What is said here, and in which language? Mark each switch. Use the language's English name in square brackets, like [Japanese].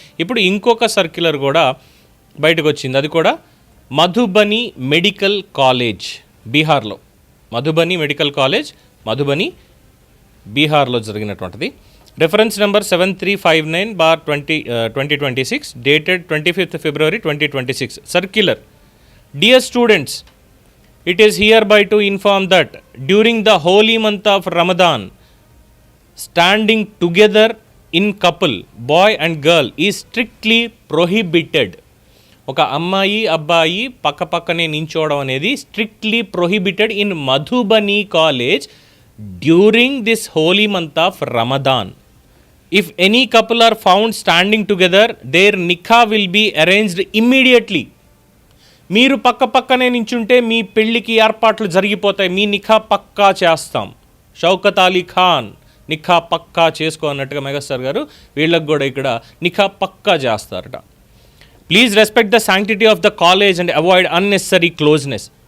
[Telugu] ఇప్పుడు ఇంకొక సర్క్యులర్ కూడా బయటకు వచ్చింది. అది కూడా మధుబని మెడికల్ కాలేజ్ బీహార్లో. మధుబని మెడికల్ కాలేజ్ మధుబని బీహార్లో జరిగినటువంటిది. [English] Reference number 7359/2026 డేటెడ్ 25th February 2026. Circular. Dear students, it is hereby to inform that during the holy month of Ramadan, standing together in couple, boy and girl, is strictly prohibited. [Telugu] ఒక అమ్మాయి అబ్బాయి పక్కపక్కనే నించోవడం అనేది [English] Strictly prohibited in Madhubani college during this holy month of Ramadan. If any couple are found standing together, their nikah will be arranged immediately. [Telugu] మీరు పక్కనే నించుంటే మీ పెళ్ళికి ఏర్పాట్లు జరిగిపోతాయి, మీ నిఖా పక్కా చేస్తాం. షౌకత్ అలీ ఖాన్ నిఖా పక్కా చేసుకో అన్నట్టుగా మెగాస్టార్ గారు వీళ్ళకి కూడా ఇక్కడ నిఖా పక్కా చేస్తారట. [English] Please respect the sanctity of the college and avoid unnecessary closeness.